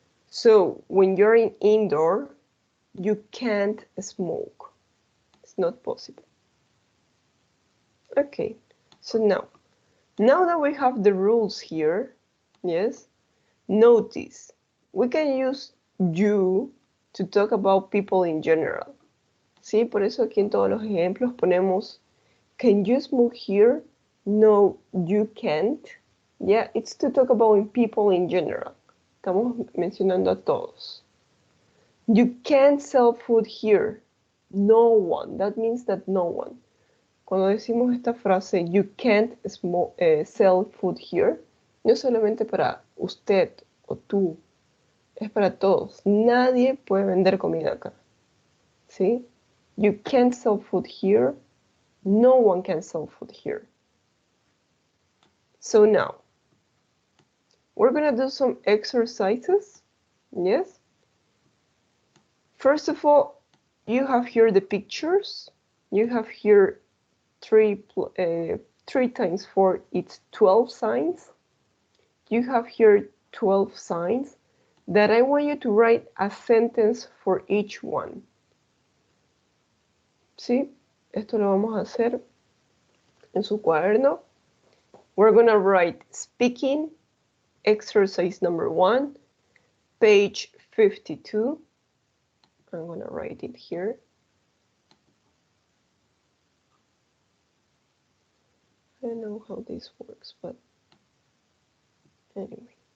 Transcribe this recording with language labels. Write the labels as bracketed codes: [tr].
[en] So when you're in indoor, you can't smoke. It's not possible. Okay. So now that we have the rules here, yes, notice we can use you to talk about people in general. [es] Sí, por eso aquí en todos los ejemplos ponemos can you smoke here? [en] No, you can't. Yeah, it's to talk about people in general. Estamos mencionando a todos. You can't sell food here. No one. [es] That means that no one. Cuando decimos esta frase, you can't sell food here, no es solamente para usted o tú, es para todos. Nadie puede vender comida acá. [en] ¿Sí? You can't sell food here. No one can sell food here. So now, we're going to do some exercises. Yes? First of all, you have here the pictures. You have here 3 times 4, it's 12 signs. You have here 12 signs that I want you to write a sentence for each one. [es] ¿Sí? Esto lo vamos a hacer en su cuaderno. [en] We're going to write speaking, exercise number 1, page 52. I'm going to write it here. I don't know how this works, but anyway.